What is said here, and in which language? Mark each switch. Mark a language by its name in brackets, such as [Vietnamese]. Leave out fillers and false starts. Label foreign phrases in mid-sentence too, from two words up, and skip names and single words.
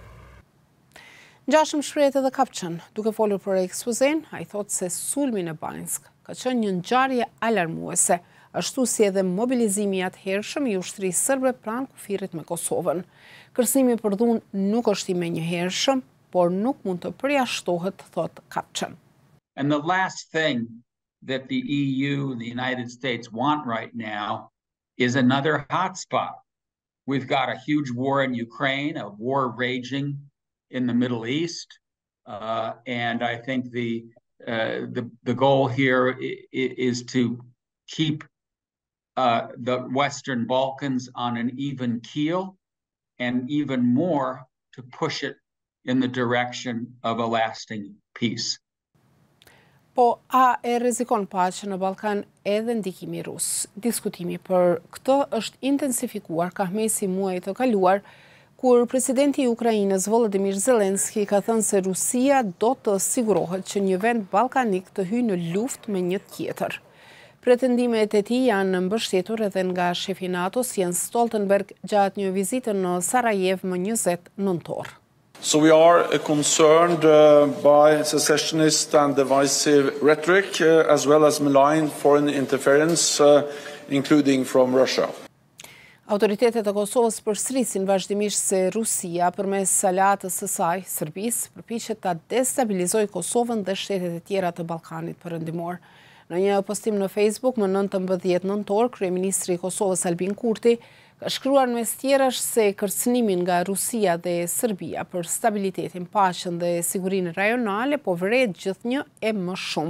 [Albanian] Ngjashëm shprehet edhe Kapçan, duke folur për ekspozen, ai thotë se sulmi në Banjsk ka qenë një ngjarje alarmuese, ashtu si edhe mobilizimi i atëhershëm i ushtrisë serbe pranë kufirit me Kosovën. Kërcënimi për dhunë nuk është i menjëhershëm, por nuk mund të përjashtohet, thotë Kapçan. [English] And the last thing that the EU, the United States want right now is another hotspot. We've got a huge war in Ukraine, a war raging in the Middle East, and I think the goal here is to keep the Western Balkans on an even keel, and even more to push it in the direction of a lasting peace. [Albanian] Po, a e rrezikon paqen në Ballkan edhe ndikimi rus? Diskutimi për këtë është intensifikuar ka mesi muajit të kaluar, kur presidenti i Ukrainës Volodymyr Zelensky ka thënë se Rusia do të sigurohet që një vend ballkanik të hyjë në luftë me një tjetër. Pretendimet e tij janë mbështetur edhe nga shefi NATO-s Jens Stoltenberg gjatë një vizite në Sarajevo më 20 nëntor. [English] So we are concerned by secessionist and divisive rhetoric, as well as malign foreign interference, including from Russia. [Albanian] Autoritetet e Kosovës përsërisin vazhdimisht se Rusia, përmes aleatës së saj, Serbisë, përpiqet ta destabilizojë Kosovën dhe shtetet e tjera të Ballkanit Perëndimor. Në një postim në Facebook më 19 nëntor, kryeministri i Kosovës Albin Kurti ka shkruar mes tjerash se kërcënimin nga Rusia dhe Serbia për stabilitetin, paqen dhe sigurinë rajonale po vret gjithnjë e më shumë.